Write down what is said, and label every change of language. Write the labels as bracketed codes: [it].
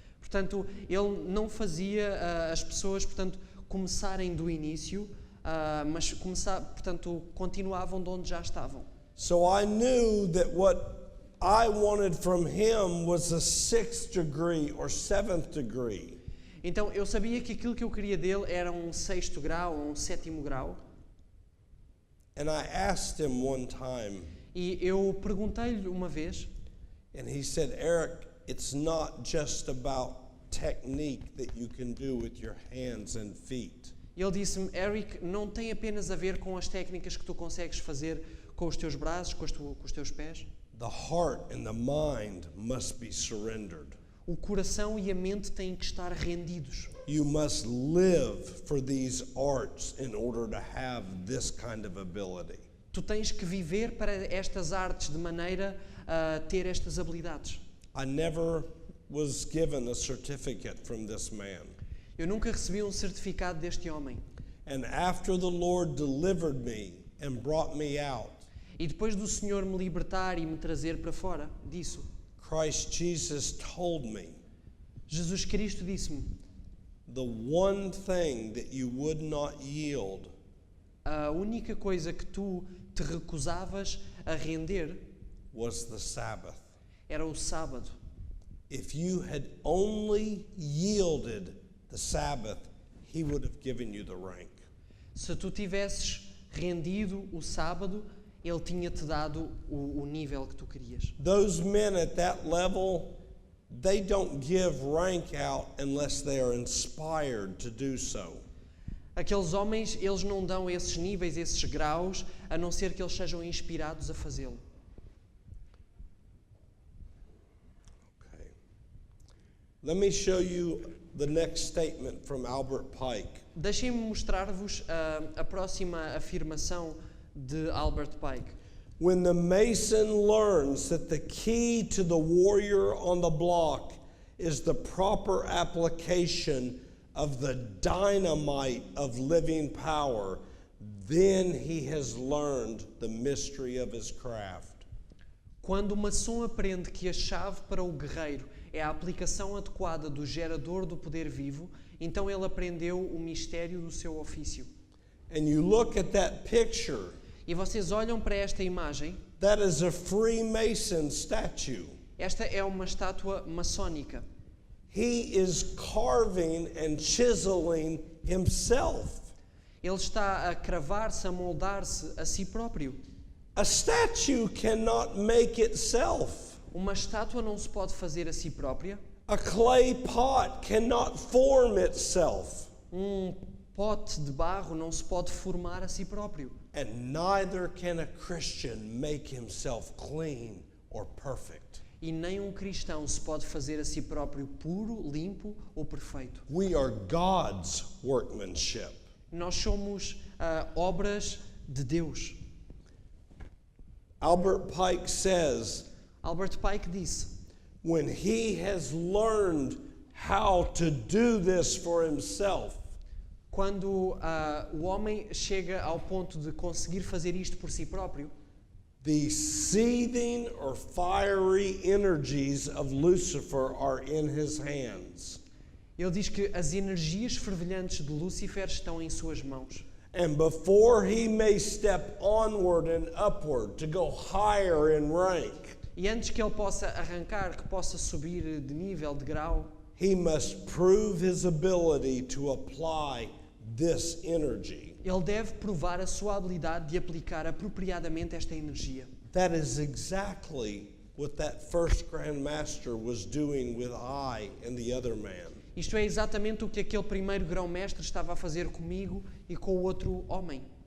[pt] Portanto, ele não fazia as pessoas, portanto, começarem do início, mas portanto, continuavam de onde já estavam. [en] So I knew that what I wanted from him was a 6th degree or 7th degree. [pt] Então, eu sabia que aquilo que eu queria dele era um 6º grau ou um 7º grau. [en] And I asked him one time, [pt] E eu perguntei-lhe uma vez, [en] and he said, Eric, it's not just about technique that you can do with your hands and feet. [pt] ele disse-me, Eric, não tem apenas a ver com as técnicas que tu consegues fazer com os teus braços, com os teus pés. [en] The heart and the mind must be surrendered. [pt] O coração e a mente têm que estar rendidos. [en] You must live for these arts in order to have this kind of ability. [pt] Tu tens que viver para estas artes de maneira a ter estas habilidades. [en] I never was given a certificate from this man. [pt] Eu nunca recebi um certificado deste homem. [en] And after the Lord delivered me and brought me out, [pt] E depois do Senhor me libertar e me trazer para fora disso, [en] Christ Jesus told me, [pt] Jesus Cristo disse-me, [en] the one thing that you would not yield [pt] a única coisa que tu te recusavas a render [en] was the Sabbath. [pt] era o sábado. [en] If you had only yielded the Sabbath, he would have given you the rank. [pt] Se tu tivesses rendido o sábado, ele tinha-te dado o nível que tu querias. [en] Those men at that level, they don't give rank out unless they are inspired to do so. [pt] Aqueles homens, eles não dão esses níveis, esses graus, a não ser que eles sejam inspirados a fazê-lo. [en] Okay. Let me show you the next statement from Albert Pike. [pt] Deixem-me mostrar-vos a próxima afirmação de Albert Pike. [en] When the mason learns that the key to the warrior on the block is the proper application of the dynamite of living power, then he has learned the mystery of his craft. [pt] Quando o maçom aprende que a chave para o guerreiro é a aplicação adequada do gerador do poder vivo, então ele aprendeu o mistério do seu ofício. [en] And you look at that picture, [pt] E vocês olham para esta imagem, [en] that is a Freemason statue. [pt] esta é uma estátua maçónica. [en] He is carving and chiseling himself. [pt] Ele está a cravar-se, a moldar-se a si próprio. [en] A statue cannot make itself. [pt] Uma estátua não se pode fazer a si própria. [en] A clay pot cannot form itself. [pt] Pote de barro não se pode formar a si próprio. [en] And neither can a Christian make himself clean or perfect. [pt] E nem um cristão se pode fazer a si próprio puro, limpo ou perfeito. [en] We are God's workmanship. [pt] Nós somos obras de Deus. [en] Albert Pike says, [pt] Albert Pike disse: [en] when he has learned how to do this for himself, [pt] quando o homem chega ao ponto de conseguir fazer isto por si próprio, [en] the seething or fiery energies of Lucifer are in his hands. [pt] ele diz que as energias fervilhantes de Lúcifer estão em suas mãos. [en] And before he may step onward and upward to go higher in rank, [pt] E antes que ele possa arrancar, que possa subir de nível, de grau, [en] he must prove his ability to apply this energy. [pt] ele deve provar a sua habilidade de aplicar apropriadamente esta energia. [en] That is exactly what that first Grand Master was doing with I and the other man. [pt] Isto é exatamente o que aquele primeiro grão-mestre estava a fazer comigo e com o outro homem.